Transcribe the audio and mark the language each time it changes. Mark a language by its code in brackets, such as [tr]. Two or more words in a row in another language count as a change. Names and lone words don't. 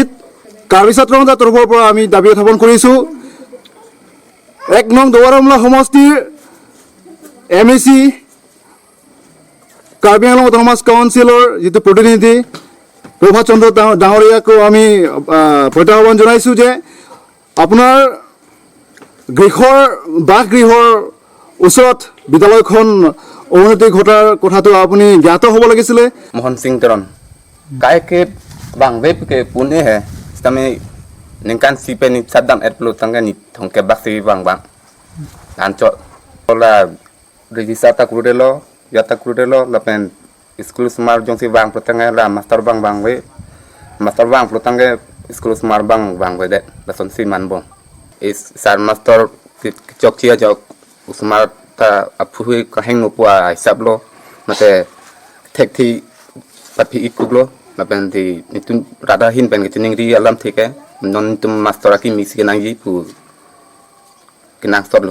[as] কাৰ্বি ছাত্ৰ সন্থাৰ তৰফৰ পৰা আমি দাবী উত্থাপন কৰিছোঁ 1 নং দৱাৰমলা সমষ্টিৰ MEC কাৰ্বি আংলং অট'নমাছ কাউন্সিলৰ যিটো প্ৰতিনিধি প্ৰভাত চন্দ্ৰ ডাঙৰীয়াকো আমি প্ৰত্যাহ্বান জনাইছোঁ যে আপোনাৰ বাসগৃহৰ ওচৰত বিদ্যালয়খন অৱনতি ঘটাৰ কথাটো আপুনি জ্ঞাত হ'ব লাগিছিলে। [mjw] মোহন সিং তেৰণ কাইকে বাংবে ke pune he stame ningkan sipe ni sadam erplo tangga ni thongke baksi bang anco ola regisata krudelo yata krudelo lapen [en] school smart [mjw] jongsi bang protanga la master bang we master bang protanga [en] school smart [mjw] bang we de lason si man bong is sar master chokchia jok usmar ta aphui kaheng no pua hisablo mate thekthi patpi ikublo lapen di nitun rada hin pen kining ri alam thike non tum master aki mix kenangi pu kenang sorlo